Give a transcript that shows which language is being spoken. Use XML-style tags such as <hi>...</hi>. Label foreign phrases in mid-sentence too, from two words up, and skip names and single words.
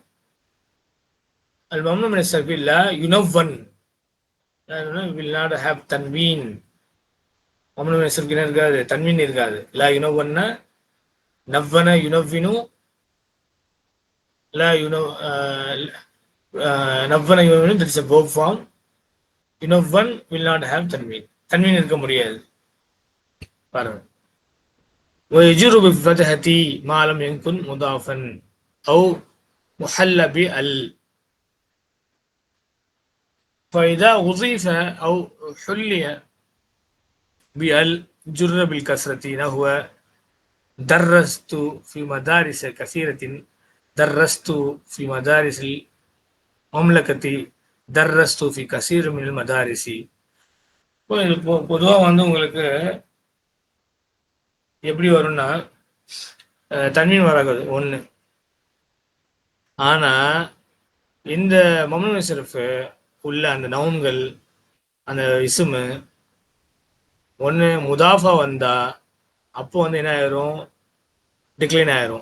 <ar>الممنوع من الصرف இல்ல யுனவ்வன்,</ar> <en>will not have</en> <ar>தன்வீன். ممنوع من الصرف</ar> <ta>என்ன இருக்காது, தன்வீன் இருக்காது.</ta> <ar>لا ينون نون ينون، لا ينو نون ينون,</ar> <en>that is a verb form. யுனவ்வன் will not have தன்வீன்,</en> <ta>தன்வீன் இருக்க முடியாது. பாருங்க,</ta> <ar>ويجر بالفتحة ما لم يكن مضافا أو محل بال، فإذا أضيف أو حلي بال جر بالكسرة، نحو درست في مدارس كثيرة، درست في مدارس المملكة، درست في كثير من المدارس.</ar> <ta>பொதுவாக வந்து உங்களுக்கு எப்படி வரும்னா தன்வீன் வராது ஒன்று. ஆனால் இந்த மம்னூ மினஸ் ஸர்ஃப் உள்ள அந்த நவுன்கள், அந்த இசுமு ஒன்று முதாஃபா வந்தா அப்போ வந்து என்ன ஆயிரும், டிக்ளைன் ஆயிரும்.</ta>